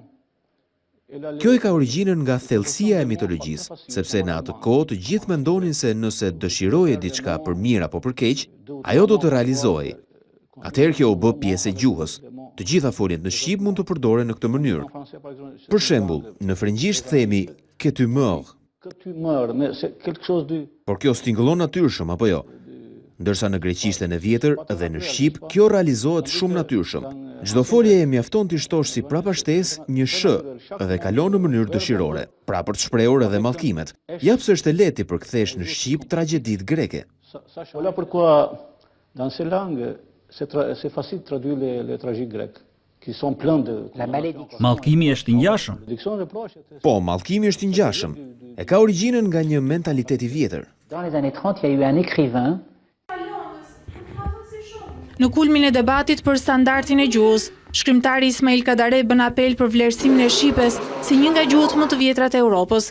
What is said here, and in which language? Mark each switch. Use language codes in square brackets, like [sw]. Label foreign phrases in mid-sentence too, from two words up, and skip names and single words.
[sq] Kjo e ka origjinën nga thellësia e mitologjisë, sepse në atë kohë të gjithë mendonin se nëse dëshiroje diçka për mirë apo për keq, ajo do të realizohej. Atëherë kjo u bë pjesë e gjuhës. Të gjitha foljet në shqip mund të përdoren në këtë mënyrë. Për shembull, në frëngjisht themi [fr] que tu meurs. [sq] Por kjo stingëllon natyrshëm apo jo? Ndërsa në greqishten e vjetër dhe në shqip kjo realizohet shumë natyrshëm. Çdo folje e mjafton të shtosh si prapashtesë një sh dhe kalon në mënyrë dëshirore, pra për të shprehur edhe mallkimet. Ja pse është e lehtë të përkthesh në shqip tragjeditë greke. [fr] C'est facile de traduire les tragiques grecs, qui sont pleins de... [sq] Mallkimi është i ngjashëm. Po, mallkimi është i ngjashëm. E ka origjinën nga një mentalitet i vjetër. Në kulmin e debatit për standardin e gjuhës, shkrimtari Ismail Kadare bën apel për vlerësimin e shqipes si një nga gjuhët më të vjetra të Europës.